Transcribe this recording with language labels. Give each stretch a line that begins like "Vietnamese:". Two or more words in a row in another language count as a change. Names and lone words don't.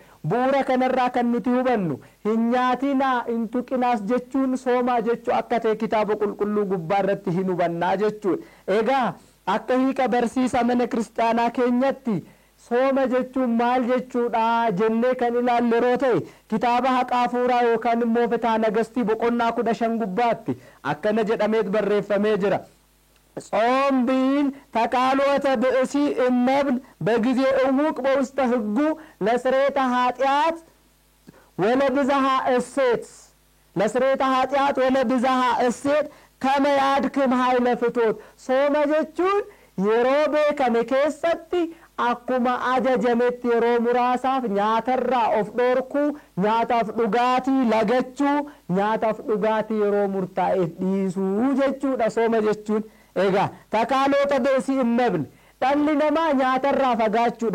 Oromo: Bu'uura kanarraa kan nuti hubannu hin nyaatinaa hin tuqinaas jechuun soomaa jechuu akka ta'e kitaaba qulqulluu gubbaa irratti hin hubannaa jechuudha. Egaa akka hiika barsiisa mana kiristaanaa keenyatti sooma jechuun maal jechuudha jennee kan ilaalle yeroo ta'e kitaaba haqaa hafuuraa yookaan immoo Fitaa Nagastii boqonnaa 15 gubbaatti akkana jedhameet barreeffamee jira.
Geez: ጾም ቢል ተቃሎተ ብእሲ እመብል በጊዜ እውቅ በውስተ ሕጉ ለስርየተ ኃጢአት ወለብዝሃ እሴት ከመ ያድክም ኃይለ ፍትወት ሶመ
Oromo: jechuun yeroo beekame keessatti akkuma ajajametti yeroo muraasaaf nyaatarraa of dhorkuu nyaataaf dhugaatii lagachuu nyaataaf dhugaatii yeroo murtaa'eef dhiisuu jechuudha sooma jechuun. Egaa takaalota beesii hin mebne dhalli namaa nyaatarraa fagaachuudha.